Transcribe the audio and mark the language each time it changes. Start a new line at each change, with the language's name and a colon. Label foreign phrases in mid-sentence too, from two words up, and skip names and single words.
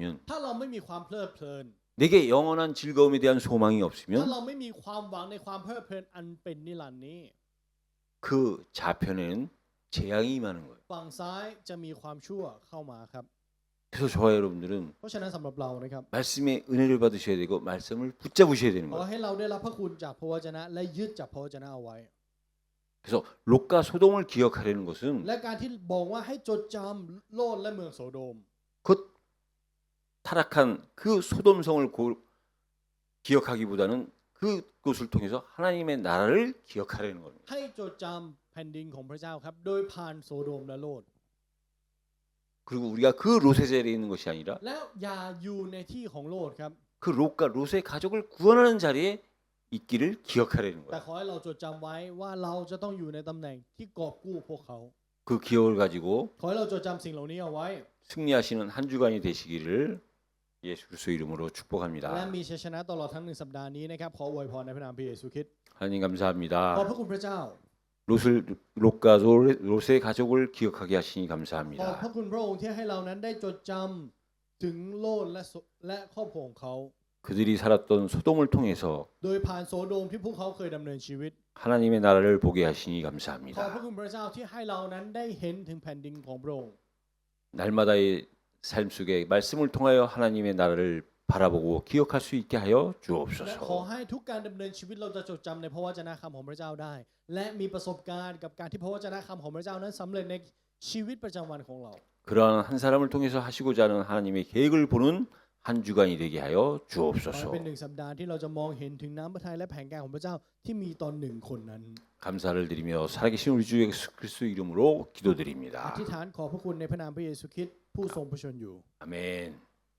Thai: ถ้าเราไม่มีความเพลิดเพลิน
Korean: 내게 영원한 즐거움에 대한 소망이
Thai: ถ้า
Korean: 없으면
Thai: เราไม่มีความหวังในความเพลิดเพลินอันเป็นนิรันดร์นี้
Korean: 그 좌편에는 재앙이 임하는 거예요.
Thai: ฝั่งซ้ายจะมีความชั่วเข้ามาครับ
Korean: 그래서 저와 여러분들은
Thai: เพราะฉะนั้นสำหรับเรานะครับ
Korean: 말씀의 은혜를 받으셔야 되고 말씀을 붙잡으셔야 되는
Thai: ขอ
Korean: 거예요.
Thai: ให้เราได้รับพระคุณจากพระวจนะและยึดจากพระวจนะเอาไว้
Korean: 그래서 롯과 소돔을 기억하려는 것은
Thai: และการที่บอกว่าให้จดจำโลดและเมืองโสโดม
Korean: 곧 타락한 그 소돔성을 기억하기보다는 그곳을 통해서 하나님의 나라를 기억하려는 겁니다.
Thai: ให้จดจำแผ่นดินของพระเจ้าครับ โดยผ่านโสโดมและโลด
Korean: 그리고 우리가 그 롯의 자리에 있는 것이 아니라
Thai: แล้วอย่าอยู่ในที่ของโลดครับ
Korean: 그 롯과 롯의 가족을 구원하는 자리에 있기를 기억하려는
Thai: แต่
Korean: 거예요.
Thai: ขอให้เราจดจำไว้ว่าเราจะต้องอยู่ในตำแหน่งที่กอบกู้พวกเขา
Korean: 그 기억을 가지고
Thai: ขอให้เราจดจำสิ่งเหล่านี้เอาไว้
Korean: 승리하시는 한 주간이 되시기를 예수 그리스도 이름으로
Thai: และ
Korean: 축복합니다.
Thai: มีชัยชนะตลอดทั้ง1สัปดาห์นี้นะครับขออวยพรในพระนามพระเยซูคริสต์
Korean: 하나님
Thai: ขอบ
Korean: 감사합니다.
Thai: พระคุณพระเจ้า
Korean: 롯과 롯의 가족을 기억하게 하시니
Thai: ขอบพระ
Korean: 감사합니다.
Thai: คุณพระองค์ที่ให้เรานั้นได้จดจำถึงโลดและครอบครัวของเขา
Korean: 그들이 살았던 소돔을 통해서
Thai: โดยผ่านโสโดมที่พวกเขาเคยดำเนินชีวิต
Korean: 하나님의 나라를 보게 하시니
Thai: ขอบพระ
Korean: 감사합니다.
Thai: คุณพระเจ้าที่ให้เรานั้นได้เห็นถึงแผ่นดินของพระองค์
Korean: 날마다의 삶 속에 말씀을 통하여 하나님의 나라를 바라보고 기억할 수 있게 하여
Thai: และขอ
Korean: 주옵소서.
Thai: ให้ทุกการดำเนินชีวิตเราจะจดจำในพระวจนะคำของพระเจ้าได้ และมีประสบการณ์กับการที่พระวจนะคำของพระเจ้านั้นสำเร็จในชีวิตประจำวันของเรา
Korean: 그러한 한 사람을 통해서 하시고자 하는 하나님의 계획을 보는 한 주간이 되게 하여
Thai: ขอให้
Korean: 주옵소서.
Thai: เป็น1สัปดาห์ที่เราจะมองเห็นถึงน้ำพระทัยและแผนการของพระเจ้าที่มีตอนหนึ่งคนนั้น
Korean: 감사를 드리며 살아계신 우리 주 예수 그리스도 이름으로
Thai: อ
Korean: 기도드립니다.
Thai: ธิษฐานขอพระคุณในพระนามพระเยซูคริสต์ผู้ทรงพระชนอยู่
Korean: 아멘.